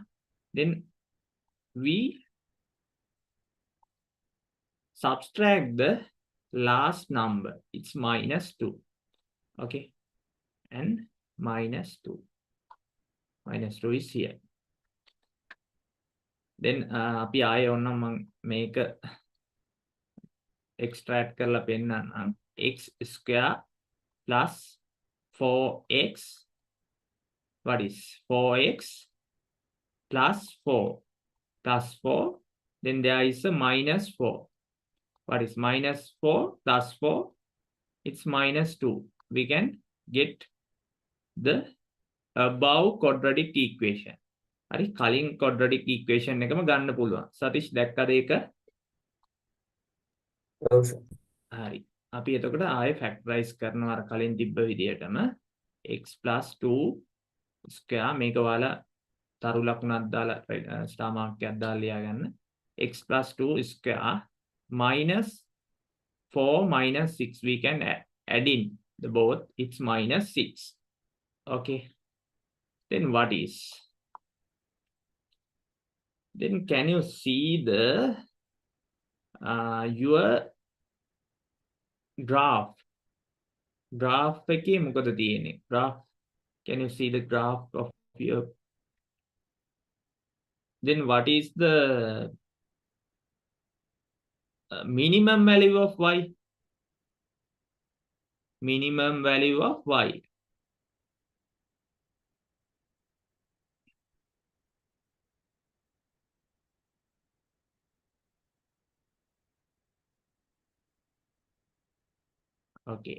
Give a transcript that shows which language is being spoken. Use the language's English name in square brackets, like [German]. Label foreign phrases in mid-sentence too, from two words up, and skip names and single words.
[English] Then we subtract the last number. It's minus 2. Okay. And minus 2. Minus 2 is here. Then [Sinhala] අපි ආයෙ ඔන්න මම මේක extract කරලා පෙන්නන්නම්. [English] X square plus 4x. What is 4x plus 4 plus 4. Then there is a minus 4. What is minus 4 plus 4? It's minus 2. We can get the above quadratic equation. [Sinhala] හරි කලින් [English] quadratic equation [Sinhala] එකම ගන්න පුළුවන්. සතිෂ් දැක්කද ඒක? ඔව් සර්. හරි. අපි එතකොට ආයෙ factorize කරනවා අර කලින් තිබ්බ විදිහටම [English] x plus 2 square [Sinhala] මේක ඔයාලා තරු ලකුණක් දාලා [English] star mark [Sinhala] එකක් දාලා ලියා ගන්න. [English] x plus 2 square minus 4 minus 6. We can add in the both. It's minus 6. Okay. Then what is? Then can you see the your graph? [Sinhala] Graph එකේ මොකද තියෙන්නේ? [English] Graph. Can you see the graph of your? Then what is the minimum value of y? Minimum value of y. Okay.